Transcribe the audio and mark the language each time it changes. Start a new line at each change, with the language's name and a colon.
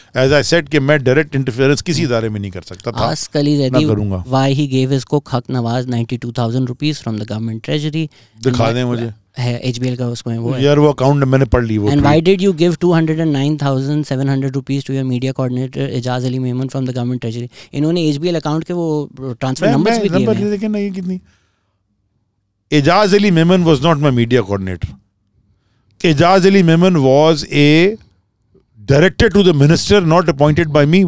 English: as I said
Urdu: کہ میں direct interference کسی ادارے میں نہیں کر سکتا تھا, نہ کروں گا.
English: Why he gave his cook Haq Nawaz 92,000 rupees from the government treasury.
Urdu: دکھا دیں مجھے. ہے HBL کا اس میں وہ ہے یار, وہ اکاؤنٹ میں نے پڑھ لی وہ.
English: And why did you give 209,700 rupees to your media coordinator Ejaz Ali Memon from the government treasury?
Urdu: انہوں نے HBL اکاؤنٹ کے وہ ٹرانسفر نمبرز بھی دیے ہیں. دیکھیں نا یہ کتنی.
English: Ejaz Ali Memon was not my media coordinator. Ejaz Ali Memon was a director to the minister, not appointed by me.